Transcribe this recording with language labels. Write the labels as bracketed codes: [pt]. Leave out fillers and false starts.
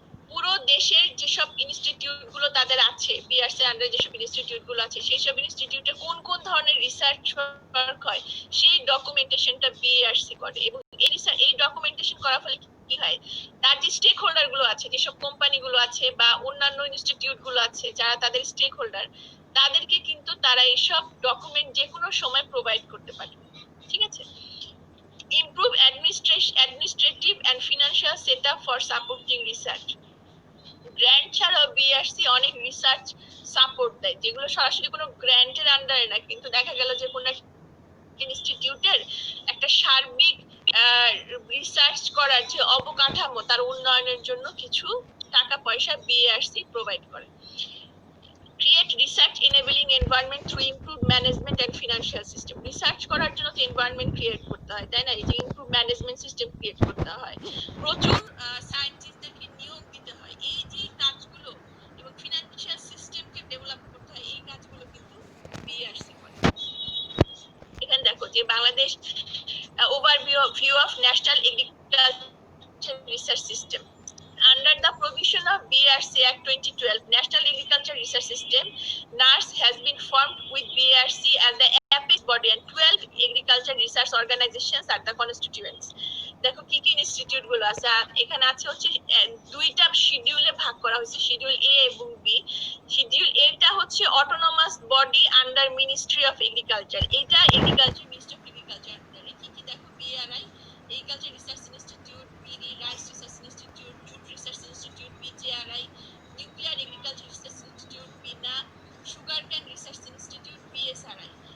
[bn] পুরো দেশের যেসব ইনস্টিটিউট গুলো তাদের আছে, বিআরসি আন্ডারে যেসব ইনস্টিটিউট গুলো আছে, সেই সব ইনস্টিটিউটে কোন কোন ধরনের রিসার্চ ওয়ার্ক হয়, সেই ডকুমেন্টেশনটা বিআরসি করে। এবং এই ডকুমেন্টেশন করার ফলে কি হয়, তার যে স্টেক হোল্ডার গুলো আছে, যেসব কোম্পানি গুলো আছে বা অন্যান্য ইনস্টিটিউট গুলো আছে যারা তাদের স্টেক হোল্ডার, তাদেরকে কিন্তু তারা এইসব ডকুমেন্ট যে কোনো সময় প্রোভাইড করতে পারে। ঠিক আছে? [en] Improve administrative and financial setup for supporting research. [bn] Grant ছাড়াও বিআরসি অনেক রিসার্চ সাপোর্ট দেয়, যেগুলো সরাসরি কোনো গ্র্যান্টের আন্ডারে না, কিন্তু দেখা গেল যে কোনো ইনস্টিটিউটের একটা সার্বিক রিসার্চ করার যে অবকাঠামো, তার উন্নয়নের জন্য কিছু টাকা পয়সা বিআরসি প্রোভাইড করে। [en] Create research enabling environment through improve management and financial system. [bn] Research করার জন্য তো এনভায়রনমেন্ট ক্রিয়েট করতে হয়, তাই না? এই যে ইমপ্রুভ ম্যানেজমেন্ট সিস্টেম ক্রিয়েট করতে হয়, প্রচুর সায়েন্টিস্টদেরকে নিয়োগ দিতে হয়, এই যে কাজগুলো, এবং ফিনান্সিয়াল সিস্টেমকে ডেভেলপ করতে হয়, এই কাজগুলো কিন্তু বিআরসি করে। এখানে দেখো যে Bangladesh [en] overview of national agriculture research system. Under the provision of BRC Act 2012, National Agriculture Research System (NARS) has been formed with BRC as the apex body and 12 agriculture research organizations at the constituents. [bn] দেখো কি কি institute গুলো আছে এখানে আছে, হচ্ছে দুইটা শিডিউলে ভাগ করা হয়েছে, শিডিউল এ এবং বি। শিডিউল এটা হচ্ছে autonomous body under ministry of agriculture, এটা এগ্রিকালচার, মিনিস্ট্রি অফ এগ্রিকালচার আন্ডারে। কি কি দেখো? BRI agriculture research institute, BD rice research institute, jute research institute, BJRI, nuclear agriculture research institute, বিনা, sugar cane research institute, BSRI.